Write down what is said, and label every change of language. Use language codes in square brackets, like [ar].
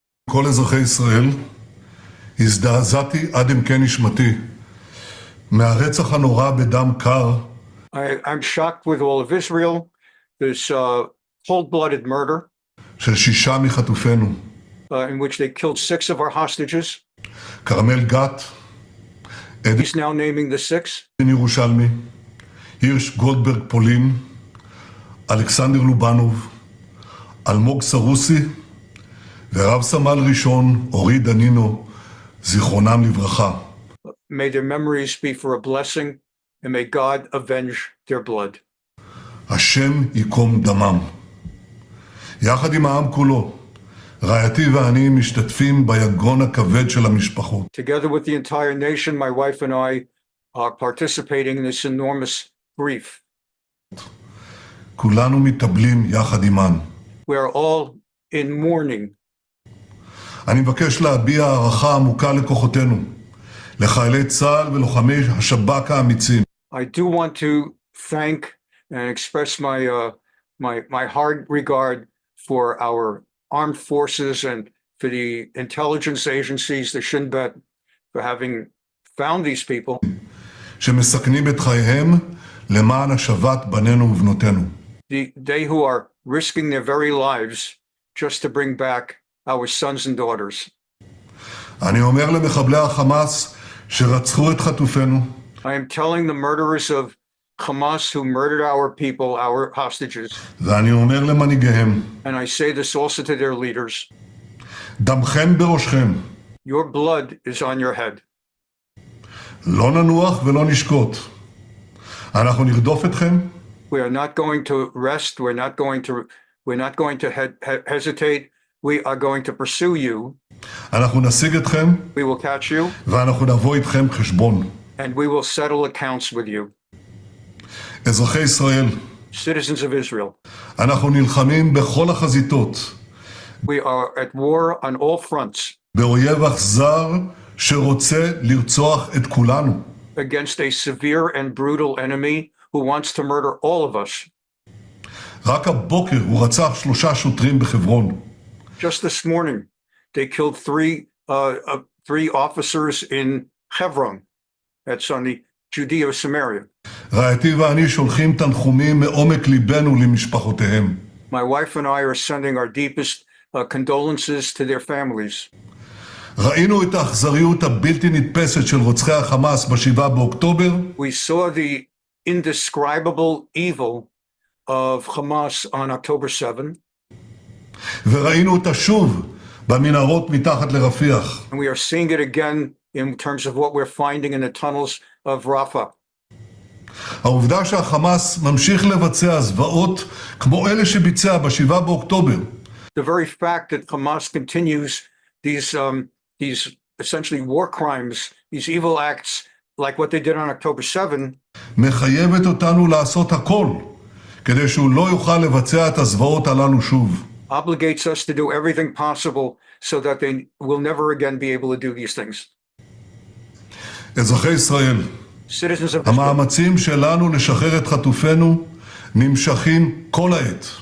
[he] כל אזרחי ישראל, הזדעזעתי עד עמקי נשמתי מהרצח הנורא בדם קר. [en] I'm shocked with all of Israel, this cold-blooded murder [he] של 6 מחטופינו. [en] in which they killed 6 of our hostages. [he] כרמל גת, עדן [en] He's now naming the 6. [he] ירושלמי, הירש גולדברג פולין, אלכסנדר לובנוב, אלמוג סרוסי, ורב סמל ראשון אורי דנינו, זיכרונם לברכה. [en] May their memories be for a blessing, and may God avenge their blood. [he] השם ייקום דמם. יחד עם העם כולו, רעייתי ואני משתתפים ביגון הכבד של המשפחות. [en] Together with the entire nation, my wife and I are participating in this enormous grief. [he] כולנו מתאבלים יחד עימן. [en] We are all in mourning. [he] אני מבקש להביע הערכה עמוקה לכוחותינו, לחיילי צה"ל ולוחמי השב"כ האמיצים. [en] I do want to thank and express my hard regard for our armed forces and for the intelligence agencies, the Shin Bet, for having found these people. [he] שמסכנים את חייהם למען השבת בנינו ובנותינו. [en] They who are risking their very lives just to bring back our sons and daughters. [he] אני אומר למחבלי החמאס שרצחו את חטופינו. [en] I am telling the murderers of Hamas who murdered our people, our hostages, [he] ואני אומר למנהיגיהם, [en] and I say this also to their leaders, [he] דמכם בראשכם. [en] your blood is on your head. [he] לא ננוח ולא נשקוט. אנחנו נרדוף אתכם. [en] We are not going to rest. We're not going to hesitate. We are going to pursue you. [he] אנחנו נשיג אתכם. [en] We will catch you. [he] ואנחנו נבוא איתכם חשבון. [en] And we will settle accounts with you. [he] אזרחי ישראל, [en] Citizens of Israel, [he] אנחנו נלחמים בכל החזיתות. [en] we are at war on all fronts [he] באויב אכזר שרוצה לרצוח את כולנו. [en] against a severe and brutal enemy who wants to murder all of us. [he] רק הבוקר הוא רצח 3 שוטרים בחברון. [en] Just this morning, they killed three officers in Hebron. That's on the Judea and Samaria. [he] רעייתי ואני שולחים תנחומים מעומק ליבנו למשפחותיהם. [en] My wife and I are sending our deepest condolences to their families. [he] ראינו את האכזריות הבלתי נתפסת של רוצחי החמאס ב7 באוקטובר. [en] We saw the indescribable evil of Hamas on October 7. [he] וראינו אותה שוב במנהרות מתחת לרפיח. [en] And we are seeing it again in terms of what we're finding in the tunnels of Rafah. [he] העובדה שהחמאס ממשיך לבצע זוועות כמו אלה שביצע ב7 באוקטובר. [en] The very fact that Hamas continues these essentially war crimes, these evil acts like what they did on October 7, [he] מחייבת אותנו לעשות הכל כדי שהוא לא יוכל לבצע את הזוועות הללו שוב. [en] obligates us to do everything possible so that they will never again be able to do these things. [he] אזרחי ישראל, [en] Citizens of Israel, [he] המאמצים שלנו לשחרר את חטופינו נמשכים כל העת.